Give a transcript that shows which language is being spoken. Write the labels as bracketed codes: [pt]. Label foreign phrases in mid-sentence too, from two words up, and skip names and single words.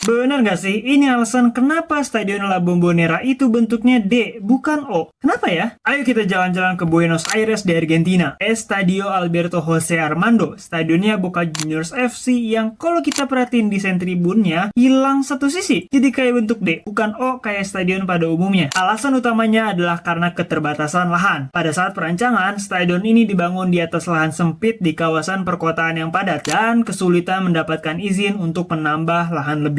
[id] Bener nggak sih? Ini alasan kenapa Stadion La Bombonera itu bentuknya D, bukan O. Kenapa ya? Ayo kita jalan-jalan ke Buenos Aires di Argentina. Estadio Alberto José Armando, stadionnya Boca Juniors FC yang kalau kita perhatiin desain tribunnya hilang satu sisi. Jadi kayak bentuk D, bukan O kayak stadion pada umumnya. Alasan utamanya adalah karena keterbatasan lahan. Pada saat perancangan, stadion ini dibangun di atas lahan sempit di kawasan perkotaan yang padat dan kesulitan mendapatkan izin untuk menambah lahan lebih.